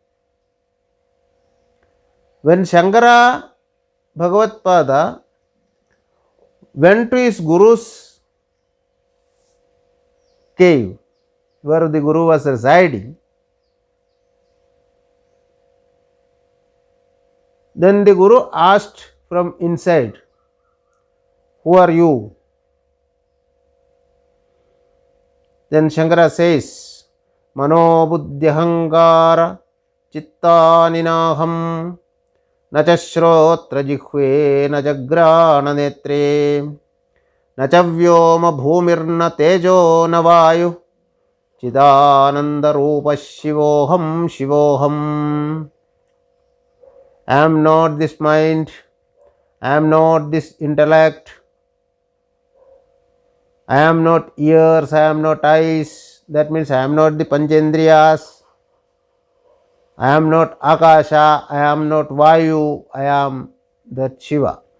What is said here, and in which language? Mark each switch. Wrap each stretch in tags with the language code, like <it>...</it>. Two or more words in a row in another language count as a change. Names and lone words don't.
<en>When Shankara Bhagavatpada went to his guru's cave, where the guru was residing, then the guru asked from inside, "Who are you?" Then Shankara says,</en> <sa>"मनो बुद्ध्यहंकार चित्तानिनाहं न च श्रोत्र जिह्वे न जघ्राण नेत्रे न च व्योम भूमिर्न तेजो न वायु चिदानन्द रूप शिवोऽहं शिवोऽहं."</sa> <en>I am not this mind, I am not this intellect, I am not ears, I am not eyes, that means I am not the Panchendriyas, I am not Akasha, I am not Vayu, I am that Shiva.</en>